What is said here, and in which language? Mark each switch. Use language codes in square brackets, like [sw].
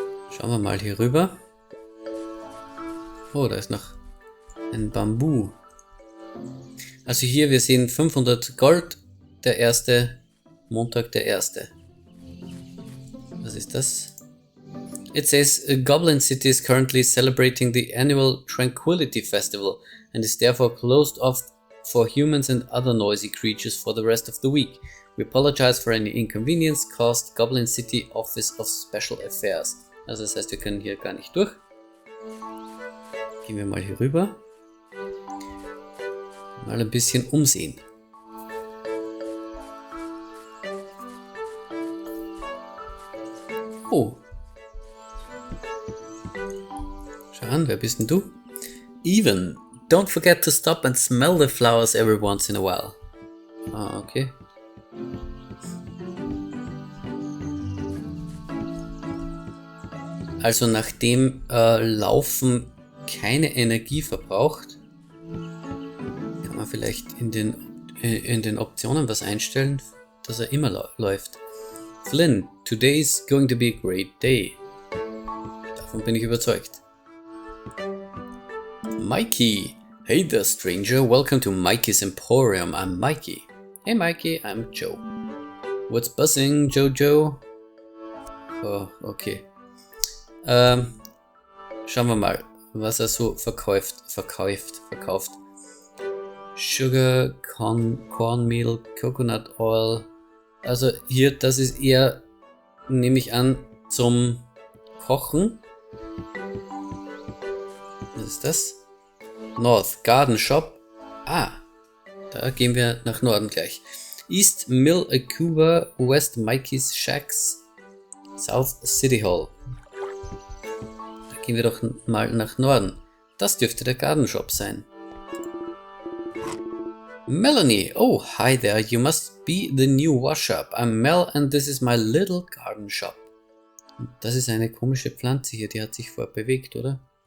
[de] Schauen wir mal hier rüber. Oh, da ist noch ein Bambu. Also hier, wir sehen 500 Gold. Der erste Montag, der erste. Was ist das? [en] It says Goblin City is currently celebrating the annual Tranquility Festival and is therefore closed off for humans and other noisy creatures for the rest of the week. We apologize for any inconvenience caused. Goblin City Office of Special Affairs. [de] Also das heißt, wir können hier gar nicht durch. Gehen wir mal hier rüber. Mal ein bisschen umsehen. Oh. Schau an, wer bist denn du? [en] Even. Don't forget to stop and smell the flowers every once in a while. Ah, okay. [de] Also nachdem Laufen keine Energie verbraucht, kann man vielleicht in den Optionen was einstellen, dass er immer läuft. [en] Flynn, today is going to be a great day. [de] Davon bin ich überzeugt. [en] Mikey. Hey there, stranger. Welcome to Mikey's Emporium. I'm Mikey. Hey Mikey, I'm Joe. What's buzzing, Jojo? Oh, okay. [de] Schauen wir mal, was er so verkauft. [en] Sugar, Cornmeal, Coconut Oil. [de] Also hier, das ist eher, nehme ich an, zum Kochen. Was ist das? North Garden Shop. Ah, da gehen wir nach Norden gleich. [en] East Mill Cuba, West Mikey's Shacks, South City Hall. [de] Da gehen wir doch mal nach Norden. Das dürfte der Garden Shop sein. [en] Melanie, oh hi there, you must be the new wash-up. I'm Mel and this is my little garden shop. [de] Das ist eine komische Pflanze hier, die hat sich vorher bewegt, oder?